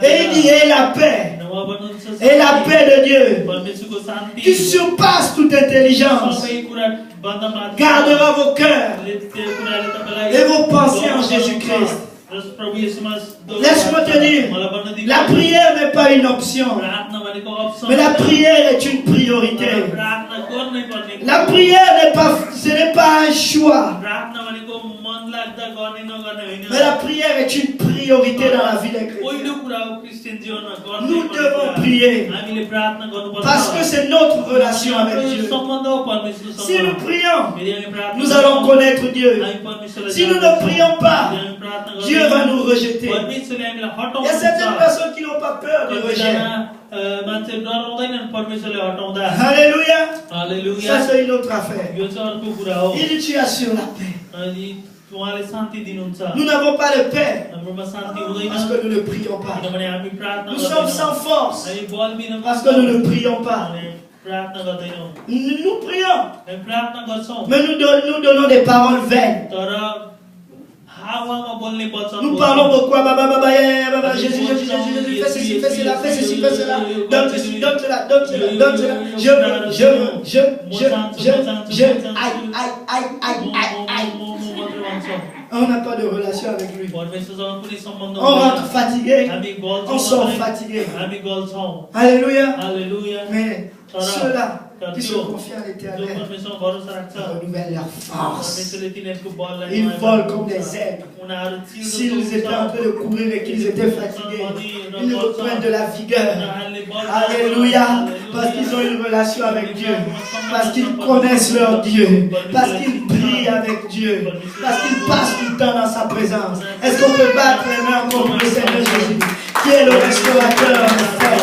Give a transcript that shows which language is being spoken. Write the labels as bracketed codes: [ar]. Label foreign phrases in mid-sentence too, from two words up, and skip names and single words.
[fr] Et il dit, et la paix, [ne] उहाँ भन्नुहुन्छ, [fr] et la paix de Dieu, [ne] परमेश्वरको शान्ति [fr] qui surpasse toute intelligence, [ne] सबै कुरा भन्दा माथि [fr] gardera vos cœurs [ne] त्यो कुराले तपाईँलाई [fr] et vos pensées en Jésus-Christ. [ne] र प्रभु येशूमा [fr] Laisse-moi te dire, [ne] मलाई भन्न दिनु। [fr] la prière n'est pas une option, [ne] प्रार्थना भनेको अप्सन [fr] mais la [ne] होइन। [fr] prière est une priorité. [ne] प्रार्थना गर्नै पर्ने [fr] La prière n'est pas, ce n'est pas un choix, [ne] प्रार्थना भनेको मन लाग्दा गर्ने नगर्ने होइन। [fr] mais la prière est une priorité dans la vie des chrétiens. [ne] पहिलो कुरा हो क्रिस्चियन जीवनमा गर्नै [fr] Nous [ne] पर्ने [fr] devons [ne] कुरा। [fr] prier [ne] हामीले प्रार्थना गर्नुपर्छ [fr] parce que c'est notre relation avec [ne] हाम्रो [fr] Dieu. [ne] सम्बन्ध हो परमेश्वरसँग। [fr] Si nous prions, [ne] फेरि हामी प्रार्थना [fr] nous allons connaître Dieu. [ne] हामी परमेश्वरलाई [fr] Si nous ne [ne] जान्दछौँ। [fr] prions pas, [ne] यदि हामी प्रार्थना [fr] Dieu [ne] गर्दैनौँ, [fr] va nous rejeter. [ne] परमेश्वरले हामीलाई [fr] Il y a certaines [ne] हटाउनुहुन्छ। [fr] personnes qui n'ont pas peur du rejet. [ne] कतिजना मान्छे डराउँदैनन् परमेश्वरले हटाउँदा। [fr] Alléluia. [ne] हालेलुया। [fr] Ça, c'est une autre affaire. [ne] यो चाहिँ अर्को कुरा हो। [fr] Il dit, tu assures la paix. [ne] अनि उहाँले शान्ति दिनुहुन्छ। [fr] Nous n'avons pas de paix [ne] हाम्रोमा शान्ति हुँदैन [fr] parce que nous ne prions pas. [ne] किनभने हामी प्रार्थना [fr] Nous sommes sans [ne] गर्दैनौँ। [fr] force [ne] हामी बलबिन [fr] parce que nous ne prions pas. [ne] हामी प्रार्थना गर्दैनौँ। [fr] Nous prions, [ne] हामी प्रार्थना गर्छौँ [fr] mais nous donnons des paroles vaines. [ne] तर हावामा बोल्ने वचन [fr] Nous [ne] बोल्छौँ। [fr] parlons beaucoup. Jésus, fais ceci, fais cela, fais ceci, fais cela. Donne ceci, donne cela, donne cela, donne cela. Je aïe. On n'a pas de relation avec lui. [ne] परमेश्वरसँग कुनै सम्बन्ध [fr] On rentre [ne] हुँदैन। [fr] fatigué, [ne] हामी गल्छौँ [fr] on sort [ne] मात्रै। [fr] fatigué. [ne] हामी गल्छौँ। [fr] Alléluia. [ne] हालेलुया। [fr] Mais ceux-là qui se confient à [ne] जो [fr] l'Éternel [ne] परमेश्वरमा भरोसा राख्छ [fr] renouvellent leur force. [ne] परमेश्वरले तिनीहरूको बललाई [fr] Ils [ne] नयाँ [fr] volent [ne] बनाउँछ। [fr] comme des aigles. [ne] उनीहरू चिल जस्तो [fr] S'ils étaient en [ne] हुन्छ। [fr] train de courir et qu'ils étaient fatigués, ils reprennent de la vigueur. Alléluia. Parce qu'ils ont une relation avec Dieu. Parce qu'ils connaissent leur Dieu. Parce qu'ils prient avec Dieu. Parce qu'ils passent du temps dans sa présence. Est-ce qu'on peut battre les mains contre le Seigneur Jésus, qui est le restaurateur, mon frère?